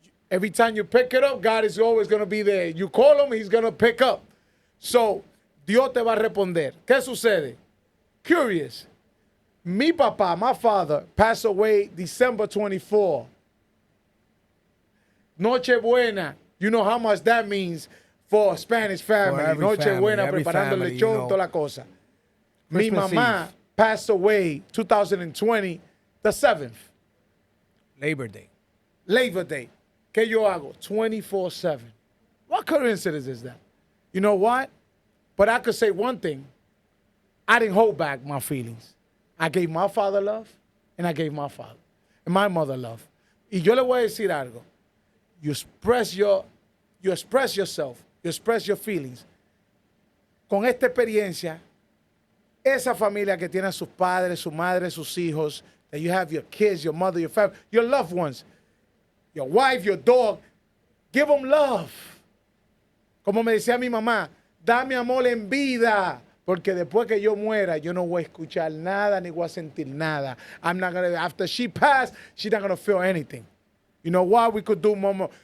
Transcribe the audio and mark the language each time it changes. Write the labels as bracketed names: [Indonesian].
[English] Every time you pick it up, God is always going to be there. You call him, he's going to pick up. So, [Spanish] Dios te va a responder. ¿Qué sucede? [English] Curious. [Spanish] Mi papá, [English] my father, passed away December 24. [Spanish] Nochebuena. [English] You know how much that means for a Spanish family. [Spanish] Nochebuena, preparando el lechón, toda la cosa. Mi mamá [English] passed away 2020, the 7th. Labor Day. [Spanish] Labor Day. ¿Qué yo hago? 24/7. [English] What coincidence is that? You know what? But I could say one thing. I didn't hold back my feelings. I gave my father love, and I gave my father and my mother love. [Spanish] Y yo le voy a decir algo. [English] You express yourself, you express your feelings. [Spanish] Con esta experiencia, esa familia que tiene a sus padres, su madre, sus hijos, [English] that you have your kids, your mother, your family, your loved ones, your wife, your dog, give them love. [Spanish] Como me decía mi mamá, dame amor en vida, porque después que yo muera, yo no voy a escuchar nada ni voy a sentir nada. [English] I'm not gonna. After she passed, she's not gonna feel anything. You know what? We could do Memoriam.